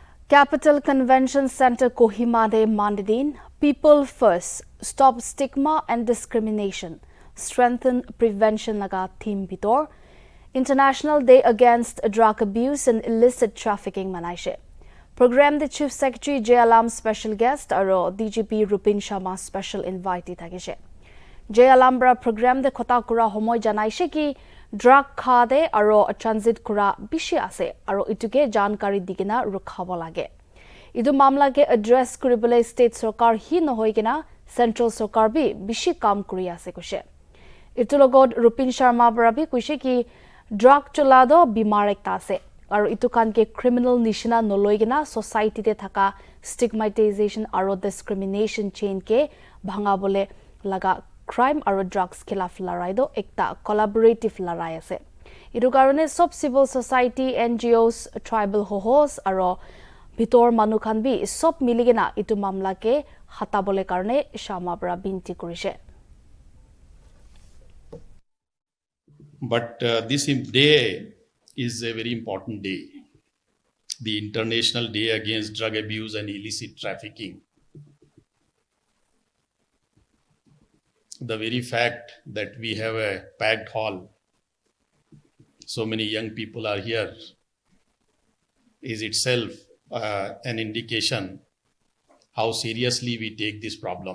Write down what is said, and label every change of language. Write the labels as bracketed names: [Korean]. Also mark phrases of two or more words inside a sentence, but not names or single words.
[Naga Pidgin] Capital Convention Center Kohima de Mandidin, People First, Stop Stigma and Discrimination, Strengthen Prevention Naga Theme Bitor, International Day Against Drug Abuse and Illicit Trafficking Manaishe. Program the [English] Chief Secretary [Naga Pidgin] J. Alam [English] Special Guest [Naga Pidgin] aro DGP Rupin Sharma [English] Special Invitee [Naga Pidgin] Tagishe. J. Alambra program the Kota Kura Homoy Janaishe ki drug khade aro transit kura bishi ase aro ituke jankari digina rukhabo lage. Idu mamla ke address kuribole state sarkar hi nohoi kena central sarkar bi bishi kam kuri ase kushe. Itu logod Rupin Sharma barabi kushe ki drug cholado bimar ekta ase aro itu kan ke criminal nishina noloi kena society te thaka stigmatization aro discrimination chain ke bhanga bole laga crime aro drugs khilaf larai do ekta collaborative larai ase. Idu karone sob [English] civil society, [Naga Pidgin] NGOs, tribal hohos aro bitor manu khan bi sob miligena itu mamla ke hatabole karone Sharma bra binti kurise. [English] But this day is a very important day, the International Day Against Drug Abuse and Illicit Trafficking. The very fact that we have a packed hall, so many young people are here, is itself an indication how seriously we take this problem.